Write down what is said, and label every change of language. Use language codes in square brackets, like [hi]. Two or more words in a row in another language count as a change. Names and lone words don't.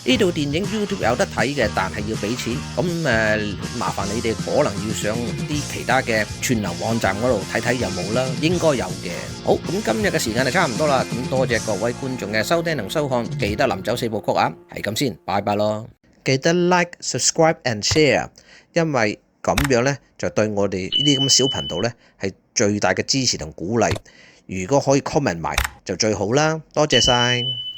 [yue] 呢套電影 YouTube 有得睇嘅，但係要俾錢。咁麻煩你哋可能要上啲其他嘅串流網站嗰度睇睇有冇啦，應該有嘅。好，咁今日嘅時間就差唔多啦。咁多謝各位觀眾嘅收聽同收看，記得臨走4部曲啊，係咁先，拜拜咯。 [en] 記得 like、subscribe and share， [yue] 因為咁樣呢，就對我哋呢啲咁嘅小頻道呢，係最大嘅支持同鼓勵。如果可以 comment 埋就最好啦，多謝晒。